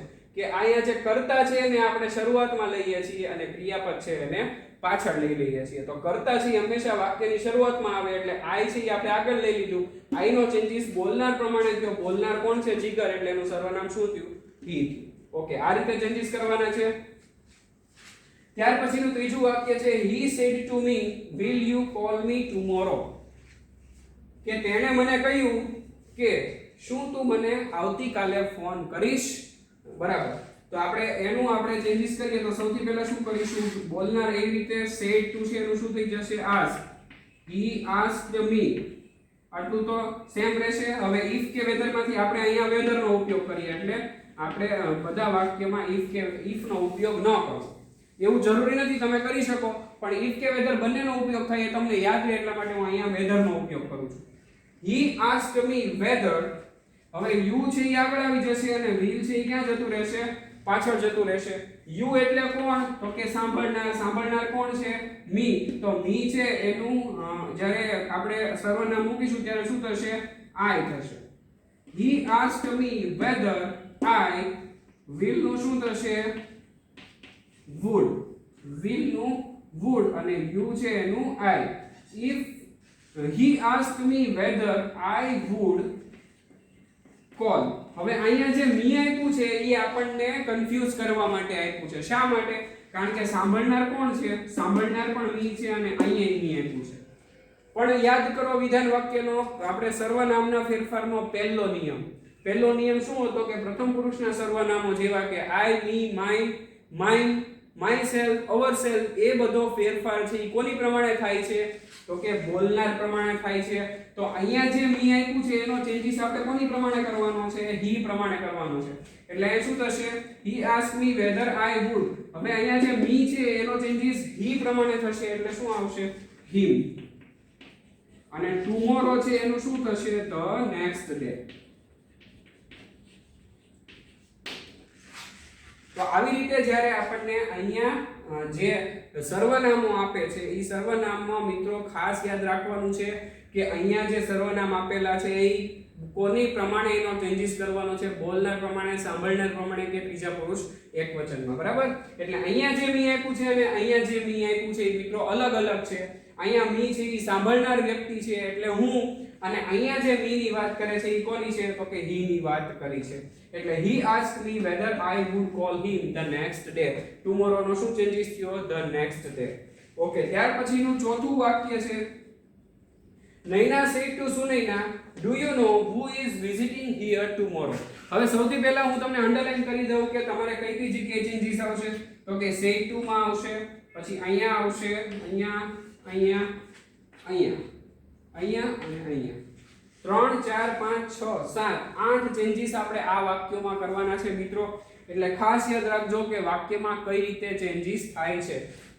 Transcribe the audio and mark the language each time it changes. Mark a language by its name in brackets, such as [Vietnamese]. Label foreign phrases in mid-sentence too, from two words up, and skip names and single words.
[Gujarati] કે અહીંયા જે કર્તા છે એને આપણે શરૂઆતમાં લઈએ છીએ અને ક્રિયાપદ છે એને પાછળ લઈ લઈએ છીએ. તો કર્તા છે હંમેશા વાક્યની શરૂઆતમાં આવે એટલે I છે એ આપણે આગળ લઈ લીધું. I નો ચેન્જીસ બોલનાર પ્રમાણે થયો. બોલનાર કોણ છે? જીગર, એટલે એનું સર્વનામ શું થયું? he થયું. ઓકે, આ રીતે ચેન્જીસ કરવાના છે. ત્યાર પછીનું ત્રીજું વાક્ય છે [English] he said to me will you call me tomorrow. [Gujarati] કે તેણે મને કહ્યું કે શું તું મને આવતીકાલે ફોન કરીશ? બરાબર. તો આપણે ચેન્જીસ કરીએ તો સૌથી પહેલા શું કરીશું? બોલનાર એવી રીતે [English] said to [Gujarati] છે એનું શું થઈ જશે? [English] ask. he asked me. [Gujarati] આટલું તો સેમ રહેશે. હવે if કે whether માંથી આપણે અહીંયા whether નો ઉપયોગ કરીએ એટલે આપણે બધા વાક્યમાં if નો ઉપયોગ ન કરો. એવું જરૂરી નથી, તમે કરી શકો, પણ if કે whether બંનેનો ઉપયોગ થાય એ તમને યાદ રહે એટલા માટે હું અહીંયા whether નો ઉપયોગ કરું છું. [English] he asked me whether. [Gujarati] હવે you છે એ આગળ આવી જશે અને will છે એ ક્યાં જતું રહેશે? પાછળ જતું રહેશે. you એટલે કોણ? તો કે સાંભળનાર. સાંભળનાર કોણ છે? me. તો me છે એનું જ્યારે આપણે સર્વનામ મૂકીશું ત્યારે શું થશે? I થશે. [English] he asked me whether I will [Gujarati] નું શું થશે? [English] would. will નું would અને you છે એનું I. if he asked me whether I would call. [Gujarati] હવે અહીંયા જે મી આપ્યું છે એ આપણને કન્ફ્યુઝ કરવા માટે આપ્યું છે. શા માટે? કારણ કે સાંભળનાર કોણ છે? સાંભળનાર પણ મી છે અને અહીંયા મી આપ્યું છે. પણ યાદ કરો વિધાન વાક્યનો આપણે સર્વનામના ફેરફારનો પહેલો નિયમ. પહેલો નિયમ શું હતો? કે પ્રથમ પુરુષના સર્વનામો જેવા કે [English] I, me, mine, mine, myself, ourselves [Gujarati] એ બધો ફેરફાર છે એ કોની પ્રમાણે થાય છે? તો કે બોલનાર પ્રમાણે થાય છે. તો અહીંયા જે મી આપ્યું છે એનો ચેન્જીસ આપણે કોની પ્રમાણે કરવાનો છે? he પ્રમાણે કરવાનો છે. એટલે એ શું થશે? [English] he asked me whether I would. [Gujarati] હવે અહીંયા જે મી છે એનો ચેન્જીસ he પ્રમાણે થશે એટલે શું આવશે? him. અને tomorrow છે એનું શું થશે? [English] the next day. [Gujarati] તો આવી રીતે જ્યારે આપણને અહીંયા જે સર્વનામો આપે છે એ સર્વનામમાં મિત્રો ખાસ યાદ રાખવાનું છે કે અહીંયા જે સર્વનામ આપેલા છે એ કોની પ્રમાણે એનો ચેન્જીસ કરવાનો છે? બોલનાર પ્રમાણે, સાંભળનાર પ્રમાણે કે ત્રીજા પુરુષ એકવચનમાં. બરાબર? એટલે અહીંયા જે મી આપ્યું છે અને અહીંયા જે મી આપ્યું છે એ મિત્રો અલગ અલગ છે. અહીંયા મી છે એ સાંભળનાર વ્યક્તિ છે એટલે હું, અને અહીંયા જે મી ની વાત કરે છે એ કોની છે? તો કે he ની વાત કરી છે. [English] એટલે he asked me whether I would call him the next day. [Gujarati] tomorrow નો શું ચેન્જીસ થયો? [English] the next day. ઓકે, [Gujarati] ત્યાર પછીનું ચોથું વાક્ય છે [English] નૈના said to સુનૈના do you know who is visiting here tomorrow. [Gujarati] હવે સૌથી પહેલા હું તમને અંડરલાઈન કરી દઉં કે તમારે કઈ કઈ જગ્યાએ ચેન્જીસ આવશે. તો કે [English] said to [Gujarati] માં આવશે, પછી અહીંયા આવશે, અહીંયા, અહીંયા, અહીંયા, અહીંયા અને અહીંયા. 3 4 5 6 7 8 ચેન્જીસ આપણે આ વાક્યોમાં કરવાના છે મિત્રો. એટલે ખાસ યાદ રાખજો કે વાક્યમાં કઈ રીતે ચેન્જીસ થાય છે.